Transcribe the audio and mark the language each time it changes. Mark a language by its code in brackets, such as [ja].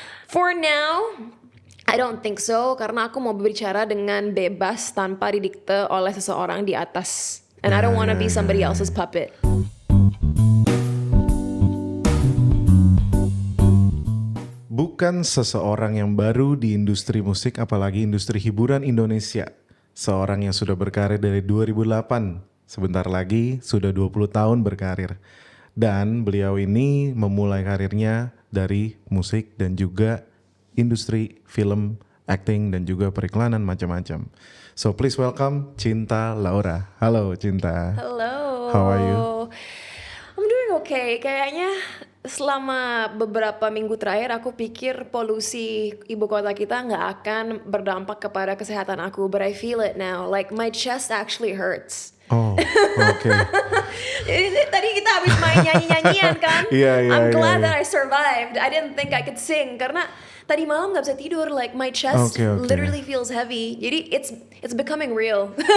[en] For now, I don't think so, [id] karena aku mau berbicara dengan bebas tanpa didikte oleh seseorang di atas. [en] And I don't want to be somebody else's puppet. [id] Bukan seseorang yang baru di industri musik, apalagi industri hiburan Indonesia. Seorang yang sudah berkarir dari 2008, sebentar lagi sudah 20 tahun berkarir. Dan beliau ini memulai karirnya dari musik dan juga industri film, acting, dan juga periklanan macam-macam. [en] So please welcome Cinta Laura. [id] Halo Cinta. [en] Hello. How are you? I'm doing okay. [id] Kayaknya selama beberapa minggu terakhir aku pikir polusi ibu kota kita nggak akan berdampak kepada kesehatan aku. [en] But I feel it now. Like my chest actually hurts. [id] Oh, oke. Tadi kita habis main nyanyi-nyanyian kan? Iya, [en] I'm glad [id] iya. [en] that I survived. I didn't think I could sing [id] karena tadi malam nggak bisa tidur. [en] Like my chest Okay. literally feels heavy. [id] Jadi [en] it's becoming real.